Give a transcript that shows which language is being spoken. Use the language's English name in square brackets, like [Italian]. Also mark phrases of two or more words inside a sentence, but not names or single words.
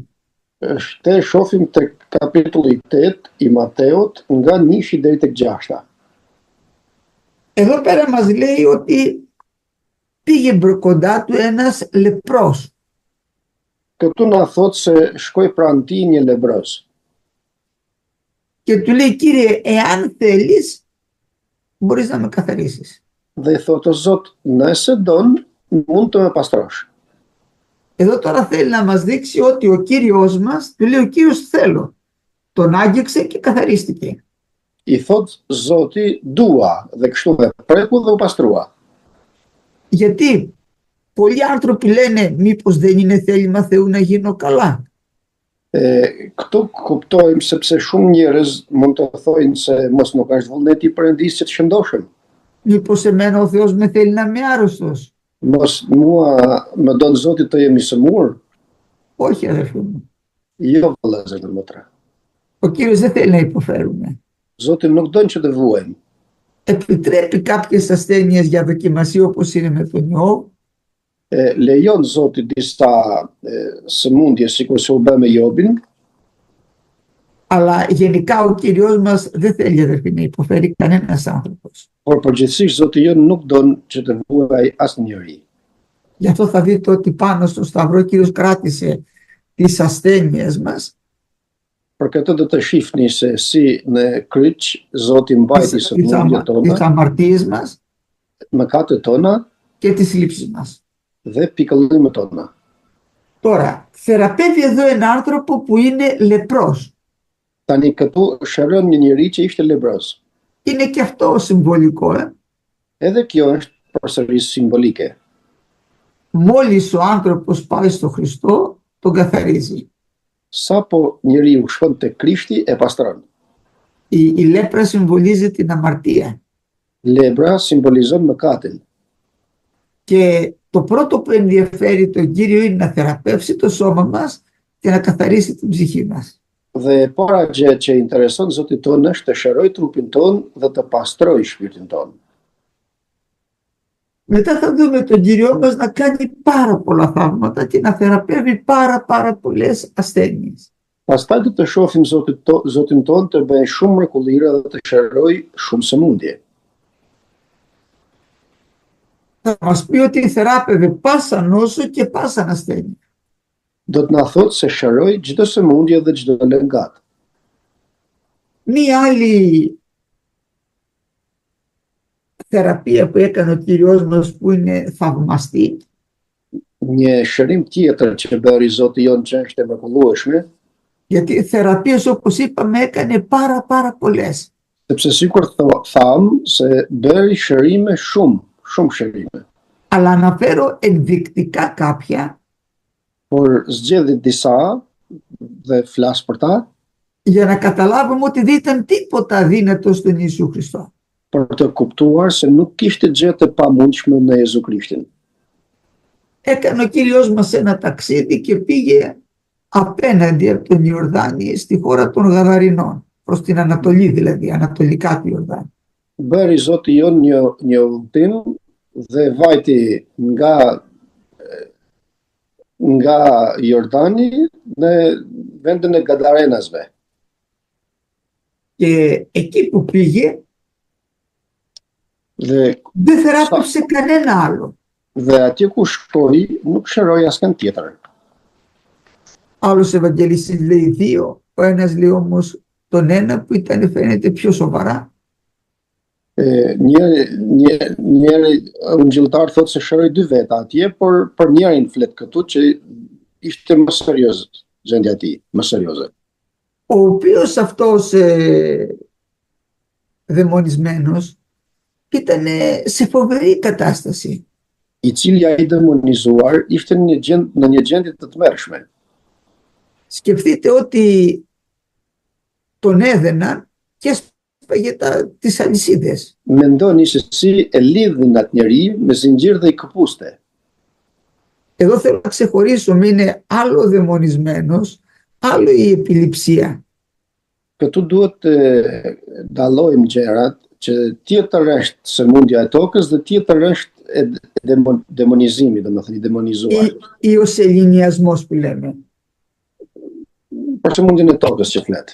[Albanian] Te shohim tek kapitulli 8 i Mateut nga 1 deri tek 6. [Greek] Εδώ πέρα μας λέει ότι πήγε κοντά του ένας λεπρός. [Albanian] Këtu na thot se shkoi pranë tij një lebroz. [Greek] Και του λέει, Κύριε, εάν θέλεις, μπορείς να με καθαρίσεις. [Albanian] Dhe i thot o Zot, nëse don, mund të me pastrosh. [Greek] Εδώ τώρα θέλει να μας δείξει ότι ο Κύριος μας, του λέει ο Κύριος θέλω. Τον άγγιξε και καθαρίστηκε. [Albanian] I thot Zoti, dua, dhe kështu dhe preku dhe u pastrua. [Greek] Γιατί πολλοί άνθρωποι λένε μήπως δεν είναι θέλημα Θεού να γίνω καλά. [Albanian] Këtu kuptojmë sepse shumë njerëz mund të thojnë se mos nuk është vullneti i Perëndisë që të shëndoshem. [Greek] Μήπως εμένα ο Θεός με θέλει να είμαι άρρωστος. [Albanian] Mos mua më don Zoti të jem i sëmur. [Greek] Όχι, αδερφοί μου. [Albanian] Jo, vëllezër dhe motra. [Greek] Ο Κύριος δεν θέλει να υποφέρουμε. [Albanian] Zoti nuk don që të vuajmë. [Greek] Επιτρέπει κάποιες ασθένειες για δοκιμασία όπως είναι με τον Ιώβ. [Albanian] Lejon Zoti disa sëmundje sikur se u bë me Jobin, [Greek] Αλλά γενικά ο Κύριος μας δεν θέλει, αδερφοί, να υποφέρει κανένας άνθρωπος. [Albanian] por përgjithsisht Zoti jon nuk don që të vuaj asnjëri. [Greek] Γι' αυτό θα δείτε ότι πάνω στο Σταυρό ο Κύριος κράτησε τις ασθένειες μας, [Albanian] Për këtë do të shihni se si në kryq Zoti mbajti sëmundjet [Greek] τις [Albanian] tona, [Greek] αμαρτίες μας [Albanian] mëkatet tona [Greek] και τις λήψεις μας. [Albanian] dhe pikëllimet tona. [Greek] Τώρα, θεραπεύει εδώ ένα άνθρωπο που είναι λεπρός. [Albanian] Tani këtu shëron një njeri që ishte lebroz. [Greek] Είναι και αυτό συμβολικό. [Albanian] Edhe kjo është përsërisht simbolike. [Greek] Μόλις ο άνθρωπος πάει στο Χριστό, τον καθαρίζει. [Albanian] Sapo njeriu shkon te Krishti e pastron. [Greek] Η λέπρα συμβολίζει την αμαρτία. [Albanian] Lebra simbolizon mëkatin. [Greek] Και το πρώτο που ενδιαφέρει τον Κύριο είναι να θεραπεύσει το σώμα μας και να καθαρίσει την ψυχή μας. [Albanian] Dhe para gjë që intereson Zotit tonë është të shëroj trupin tonë dhe të pastroj shpirtin tonë. [Greek] Μετά θα δούμε τον Κύριο μας να κάνει πάρα πολλά θαύματα και να θεραπεύει πάρα πολλές ασθένειες. [Albanian] Pastaj do të shohim Zotin tonë të bëjë shumë mrekulliere dhe të shëroj shumë sëmundje. [Greek] Θα μας πει ότι θεράπευε πάσα νόσο και πάσα ασθένεια. [Albanian] Do të na thotë se shëroj çdo sëmundje dhe çdo lëngat. [Greek] Μία άλλη θεραπεία που έκανε ο Κύριος μας που είναι θαυμαστή [Albanian] Një shërim tjetër që bëri Zoti jon që është e mrekullueshme, [Greek] γιατί θεραπείες όπως είπαμε έκανε πάρα πολλές. [Albanian] sepse sikur tham se bëri shërime shumë shërime. [Greek] Αλλά αναφέρω ενδεικτικά κάποια [Albanian] Por zgjedhi disa dhe flas për ta [Greek] για να καταλάβουμε ότι δεν ήταν τίποτα αδύνατο στον Ιησού Χριστό. [Albanian] për të kuptuar se nuk kishte gjë të pamundshme në Jezu Krishtin. [Greek] Έκανε ο Κύριος μας ένα ταξίδι και πήγε απέναντι από τον Ιορδάνη στη χώρα των Γαδαρινών, προς την Ανατολή δηλαδή, ανατολικά του Ιορδάνη. [Albanian] Bëri Zoti jon një udhtim dhe vajti nga Jordani në vendin e Gadarenasve. [Greek] Και εκεί που πήγε [Albanian] Dhe [Greek] δεν θεράπευσε κανένα άλλο. [Albanian] atje ku shkoi nuk shëroi asnjë tjetër. [Greek] Άλλος Ευαγγελιστής λέει δύο, ο ένας λέει όμως τον ένα που ήταν φαίνεται πιο σοβαρά. [Albanian] Njëri ungjilltar thotë se shëroi dy veta atje, por për njërin flet këtu që ishte më serioz gjendja e tij, më serioze. [Greek] Ο οποίος αυτός δαιμονισμένος ήταν σε φοβερή κατάσταση. [Albanian] I cili ai demonizuar ishte në një gjendje të tmerrshme. [Greek] Σκεφτείτε ότι τον έδαιναν και έσπαγε τις αλυσίδες. [Albanian] Mendoni se si e lidhin atë njeri me zinxhir dhe i këpuste. [Greek] Εδώ θέλω να ξεχωρίσουμε, είναι άλλο δαιμονισμένος, άλλο η επιληψία. [Albanian] Këtu duhet të dallojmë gjërat, që tjetër është sëmundja e tokës dhe tjetër është demonizimi, domethënë i demonizuar. [Greek] Ή ο σεληνιασμός που λέμε. [Albanian] Për sëmundjen e tokës që flet.